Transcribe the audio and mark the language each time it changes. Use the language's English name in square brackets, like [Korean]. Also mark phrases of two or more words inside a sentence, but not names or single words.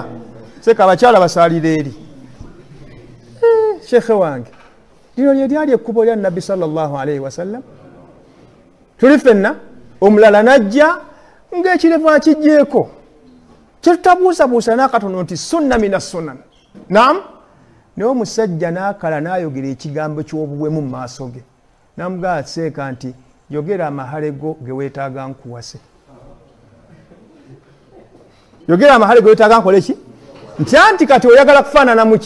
[Ganda] Seeka abakyala basaalira eri. Shekhe wange lino lyali ekkubo lya Nabbi [Arabic] صلى الله عليه وسلم. [Ganda] Tuli ffenna omulala najja ng'ekirevu akijjeeko kyetutabuusabuusa n'akatono nti [Arabic] سنة من السنن. [Ganda] Naam, naye omusajja n'akala n'ayogera ekigambo ky'obuwemu mu maaso ge n'amugamba seeka nti yogera amahale go ge weetaaga nkuwase. Yogera amahale ge weetaaga nkole ki? Nti anti kati oyagala kufaanana muki?